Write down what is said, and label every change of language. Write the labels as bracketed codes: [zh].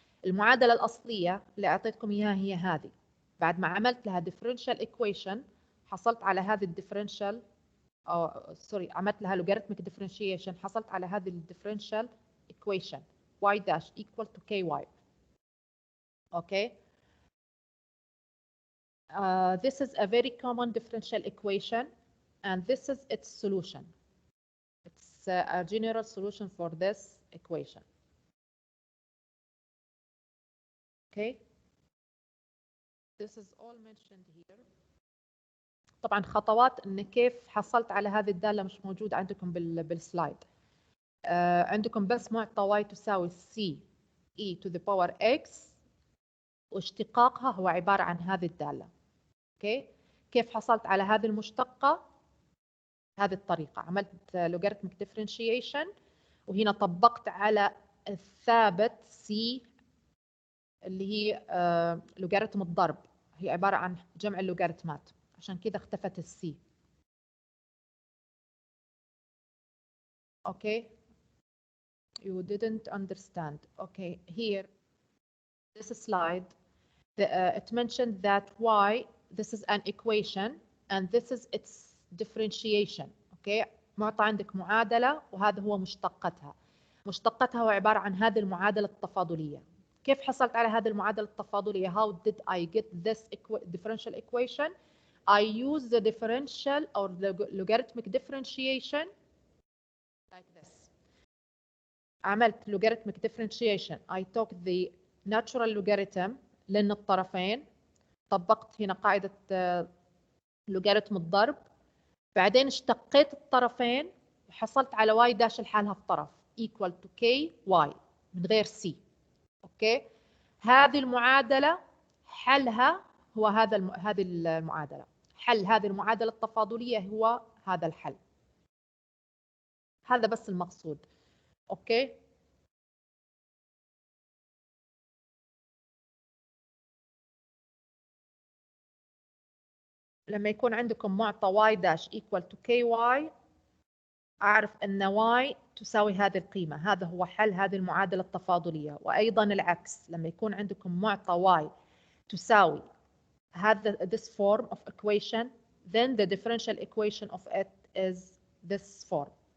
[ar] المعادلة الأصلية اللي أعطيتكم إياها هي هذه. بعد ما عملت لها differential equation حصلت على هذه الديفرنشال، سوري، عملت لها logarithmic differentiation، حصلت على هذه الديفرنشال [en] equation y dash equal to ky. Okay. This is a very common differential equation, and this is its solution. It's a general solution for this equation. Okay. This is all mentioned here. [ar] طبعا خطوات ان كيف حصلت على هذه الدالة مش موجودة عندكم بالسلايد. عندكم بس معطى y تساوي c [en] e to the power x [ar] واشتقاقها هو عبارة عن هذه الدالة. اوكي، كيف حصلت على هذه المشتقة؟ هذه الطريقة، عملت logarithmic differentiation وهنا طبقت على الثابت c اللي هي لوغاريتم الضرب، هي عبارة عن جمع اللوغاريتمات، عشان كذا اختفت السي. [en] Okay, you didn't understand. Okay, here, this slide, it mentioned that y, this is an equation and this is its differentiation. [ar] Okay, معطى عندك معادلة وهذا هو مشتقتها. مشتقتها هو عبارة عن هذه المعادلة التفاضلية. كيف حصلت على هذه المعادلة التفاضلية؟ [en] How did I get this differential equation? I use the differential or the logarithmic differentiation like this. [ar] عملت logarithmic differentiation. [en] I took the natural logarithm [ar] لأن الطرفين، طبقت هنا قاعدة لوغاريتم الضرب، بعدين اشتقيت الطرفين وحصلت على y داش لحالها في طرف [en] equal to k y [ar] من غير c. اوكي، هذه المعادلة حلها هو هذه المعادلة، حل هذه المعادلة التفاضلية هو هذا الحل. هذا بس المقصود. اوكي، لما يكون عندكم معطى y داش [en] equal to ky [ar] أعرف أن y تساوي هذه القيمة، هذا هو حل هذه المعادلة التفاضلية. وأيضا العكس، لما يكون عندكم معطى y تساوي هذا [en] this form of equation, then the differential equation of it is this form.